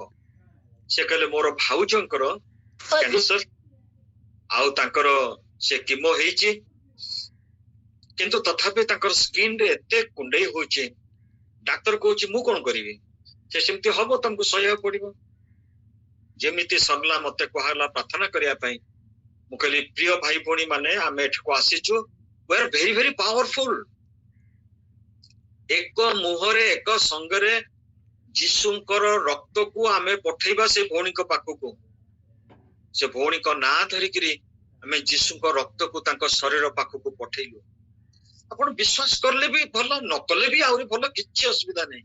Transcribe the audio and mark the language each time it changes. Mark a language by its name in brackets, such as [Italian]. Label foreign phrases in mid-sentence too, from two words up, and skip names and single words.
[Odia] ସେ କହିଲେ ମୋର ଭାଉଜଙ୍କର କ୍ୟାନ୍ସର, ଆଉ ତାଙ୍କର ସେ କିମୋ ହେଇଛି, କିନ୍ତୁ ତଥାପି ତାଙ୍କର ସ୍କିନ ରେ ଏତେ କୁଣ୍ଡେଇ ହଉଛି, ଡାକ୍ତର କହୁଛି ମୁଁ କଣ କରିବି? ସେ ସେମିତି ହବ, ତମକୁ ସହିବାକୁ ପଡିବ। ଯେମିତି ସରିଲା ମତେ କୁହାଗଲା ପ୍ରାର୍ଥନା କରିବା ପାଇଁ। ମୁଁ କହିଲି ପ୍ରିୟ ଭାଇ ଭଉଣୀ ମାନେ, ଆମେ ଏଠାକୁ ଆସିଛୁ, [English] we are very very powerful। [Odia] ଏକ ମୁହଁରେ ଏକ ସଙ୍ଗରେ ଯୀଶୁଙ୍କର ରକ୍ତକୁ ଆମେ ପଠେଇବା ସେ ଭଉଣୀଙ୍କ ପାଖକୁ। ସେ ଭଉଣୀଙ୍କ ନାଁ ଧରିକିରି ଆମେ ଯୀଶୁଙ୍କ ରକ୍ତକୁ ତାଙ୍କ ଶରୀର ପାଖକୁ ପଠେଇଲୁ। ଆପଣ ବିଶ୍ୱାସ କଲେ ବି ଭଲ, ନ କଲେ ବି ଆହୁରି ଭଲ, କିଛି ଅସୁବିଧା ନାହିଁ।